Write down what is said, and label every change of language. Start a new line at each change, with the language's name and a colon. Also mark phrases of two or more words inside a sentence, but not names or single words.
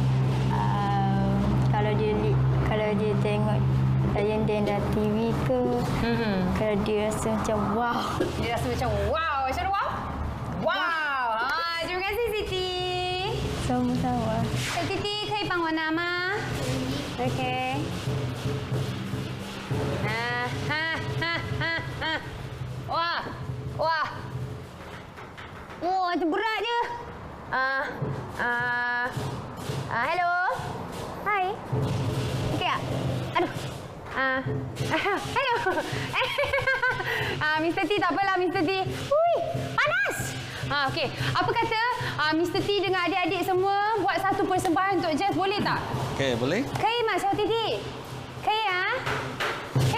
Malay: Kalau dia tengok tarian denda TV ke, Kalau dia rasa macam wow. Dia rasa macam wow. Macam mana wow? Wow. Terima kasih Siti. Sama-sama. Siti,
Chinese: 可以帮我拿吗？ OK。Wah. Wah.
Malay: Itu berat je. Hello. Hai. Okey tak? Aduh. Hello. Mr. T, tak apalah Mr. T. Hui, panas. Okey. Apa kata Mr. T dengan adik-adik semua buat satu persembahan untuk Jess, boleh tak? Okey, boleh?
Chinese: 可以吗，小弟弟？可以啊，可